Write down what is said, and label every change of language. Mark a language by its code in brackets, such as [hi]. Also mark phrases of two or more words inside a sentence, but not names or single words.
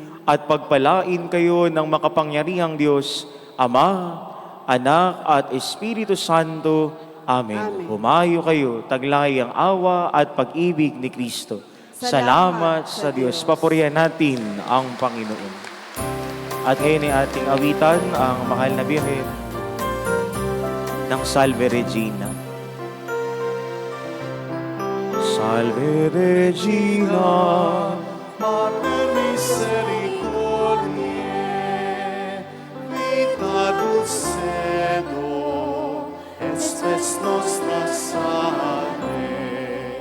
[tl] At pagpalain kayo ng makapangyarihang Diyos, Ama, Anak at Espiritu Santo, Amen. Amen. Humayo kayo, taglay ang awa at pag-ibig ni Kristo. Salamat sa Diyos. Papurihan natin ang Panginoon. At ngayon ay ating awitan ang mahal na Birhen ng Salve Regina. [la] Salve Regina, Mater misericordiae, vita dulcedo, estes nostra salve.